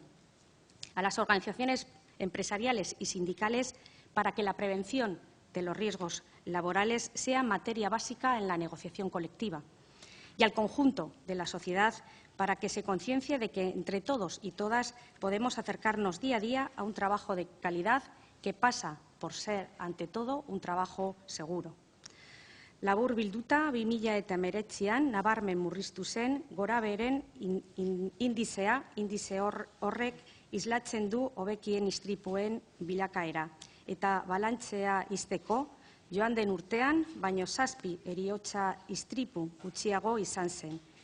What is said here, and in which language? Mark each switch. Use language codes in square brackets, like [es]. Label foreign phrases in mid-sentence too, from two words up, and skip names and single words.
[es] A las organizaciones empresariales y sindicales para que la prevención de los riesgos laborales sea materia básica en la negociación colectiva. Y al conjunto de la sociedad para que se conciencie de que entre todos y todas podemos acercarnos día a día a un trabajo de calidad que pasa por ser, ante todo, un trabajo seguro. [eu] Labur bilduta, 2019an nabarmen murriztu zen gorabeheren indizea, indize horrek islatzen du hobekien istripuen bilakaera. Eta balantzea izteko, joan den urtean, baino 7 heriotza istripu gutxiago izan zen.